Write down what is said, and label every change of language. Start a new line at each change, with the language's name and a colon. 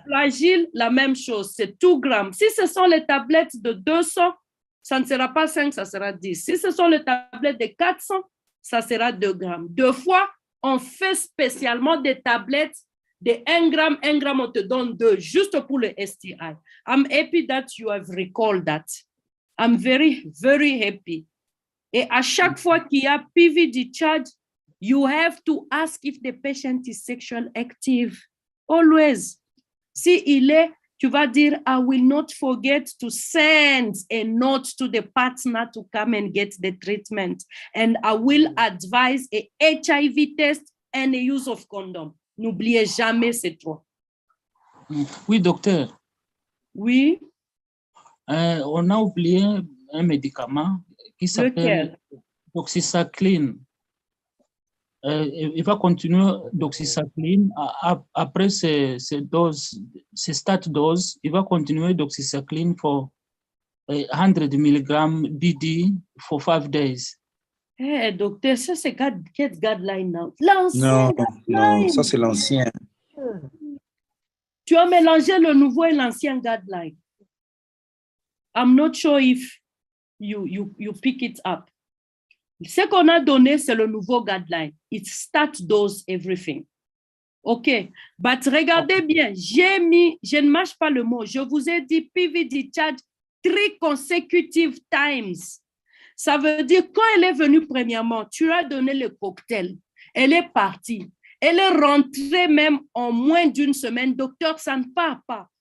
French: Flagile, la même chose. C'est 2 grammes. Si ce sont les tablettes de 200, ça ne sera pas 5, ça sera 10. Si ce sont les tablettes de 400, ça sera 2 grammes. 2 fois, on fait spécialement des tablettes de 1 gramme, on te donne 2, juste pour le STI.
English: I'm happy that you have recalled that. I'm very, very happy.
French: Et à chaque fois qu'il y a PV discharge,
English: you have to ask if the patient is sexually active. Always.
French: Si il est, tu vas dire,
English: I will not forget to send a note to the partner to come and get the treatment. And I will advise a HIV test and a use of condom.
French: N'oubliez jamais ces 3. Oui, docteur. Oui. On a oublié un médicament qui s'appelle doxycycline. Il va continuer doxycycline. Après ces start doses, il va continuer doxycycline
English: for 100 mg BD for 5 days.
French: Hey, docteur, ça c'est quel guideline now? Non, ça c'est l'ancien. Tu as mélangé le nouveau et l'ancien guideline.
English: I'm not sure if you pick it up.
French: Ce qu'on a donné, c'est le nouveau guideline.
English: It start dose everything. OK.
French: But regardez bien, je ne mâche pas le mot. Je vous ai dit PV discharge
English: 3 consecutive times.
French: Ça veut dire, quand elle est venue premièrement, tu as donné le cocktail. Elle est partie. Elle est rentrée même en moins d'1 semaine. Docteur, ça ne part pas.